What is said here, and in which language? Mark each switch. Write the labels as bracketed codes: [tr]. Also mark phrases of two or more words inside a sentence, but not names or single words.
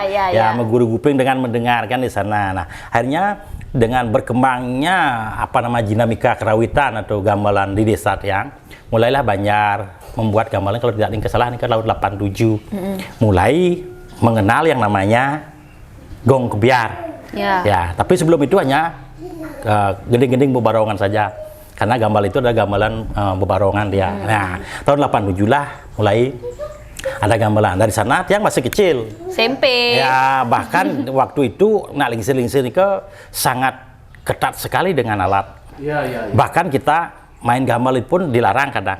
[id] Meguru kuping dengan mendengarkan di sana. Nah, akhirnya dengan berkembangnya dinamika kerawitan atau gamelan di desa Tiang, mulailah Banjar membuat gamelan, kalau tidak salah ke tahun 87. Mulai mengenal yang namanya Gong Kebiar. Ya, tapi sebelum itu hanya gending-gending bebarongan saja. Karena gamelan itu adalah gamelan bebarongan dia. Nah, tahun 87 lah mulai ada gamelan. Dari sana Tiang masih kecil. SMP. Ya, bahkan waktu itu lingsir-lingsir itu sangat ketat sekali dengan alat. Bahkan kita main gamelan pun dilarang kadang.